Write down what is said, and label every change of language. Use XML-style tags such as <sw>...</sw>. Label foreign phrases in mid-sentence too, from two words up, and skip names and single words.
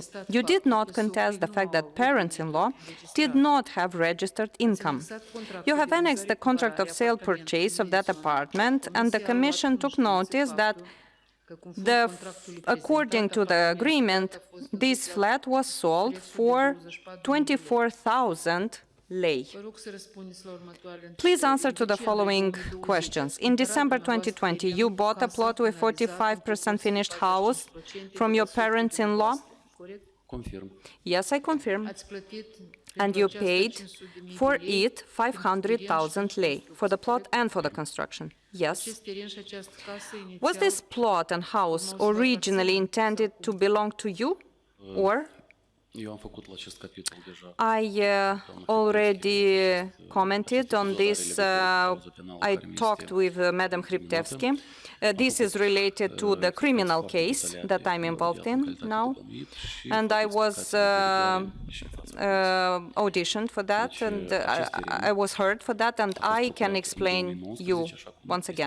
<en>You did not contest the fact that parents-in-law did not have registered income. You have annexed the contract of sale purchase of that apartment, and the Commission took notice that according to the agreement, this flat was sold for 24,000 lei.</en> <ro>Vă rog să răspundeți la următoarele întrebări.</ro> <en>Please answer to</en> <ro>În</ro> <en>the following</en> <ro>decembrie 2020</ro> <en>questions.</en> <ro>ați</ro> <en>In</en> <ro>cumpărat</ro> <en>December</en> <ro>dumneavoastră</ro> <en>2020,</en> <ro>terenul</ro> <en>you bought a</en> <ro>casa</ro> <en>plot with</en> <ro>finalizat în</ro> <en>45% finished house 45% from your</en> <ro>de la</ro> <en>parents-in-law?</en> <ro>dumneavoastră, corect?</ro> <en>Confirm. Yes, I confirm.</en> <ro>Ați plătit</ro> <en>And</en> <ro>pentru</ro> <en>you</en> <ro>aceasta</ro> <en>paid 500.000 for</en> <ro>de lei</ro> <en>it 500,000 lei, for the plot and for the construction. Yes.</en> <ro>Acest teren și această casă inițial</ro> <en>Was this plot and house originally intended to belong to you? Or</en> <ro>Eu am făcut la acest capitol deja.</ro> <en>I already commented on this. I talked with Madam Hriptevsky. This is related to the criminal case that I'm involved in now. And I was auditioned for that, and I was heard for that, and I can explain you once again.</en>